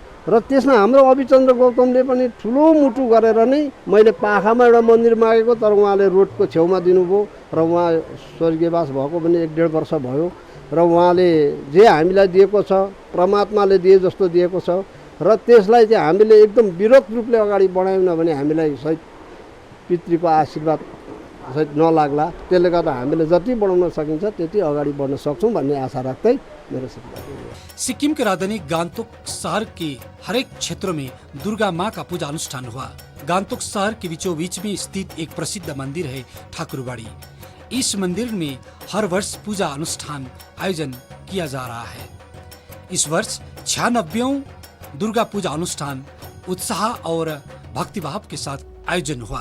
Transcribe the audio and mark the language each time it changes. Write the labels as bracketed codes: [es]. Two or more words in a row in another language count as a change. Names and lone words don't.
[ne] र त्यसमा हाम्रो अभिचन्द्र गौतमले पनि ठुलो मुटु गरेर नै मैले पाखामा एउटा मन्दिर मागेको, तर उहाँले रोडको छेउमा दिनुभयो र उहाँ स्वर्गीयवास भएको पनि 1.5 वर्ष भयो र उहाँले जे हामीलाई दिएको छ परमात्माले दिए जस्तो दिएको छ र त्यसलाई चाहिँ हामीले एकदम विरोध रूपले अगाडि बढायौँ भने हामीलाई सहित पितृको आशीर्वाद सहित नलाग्ला। त्यसले गर्दा हामीले जति बढाउन सकिन्छ त्यति अगाडि बढ्न सक्छौँ भन्ने आशा राख्दै मेरो [hi] सिक्किम की राजधानी गान्तोक शहर के हर एक क्षेत्रों में दुर्गा माँ का पूजा अनुष्ठान हुआ। गान्तोक शहर के बीचों बीच में स्थित एक प्रसिद्ध मंदिर है ठाकुरबाड़ी। इस मंदिर में हर वर्ष पूजा अनुष्ठान आयोजन किया जा रहा है। इस वर्ष 96वां दुर्गा पूजा अनुष्ठान उत्साह और भक्तिभाव के साथ आयोजन हुआ।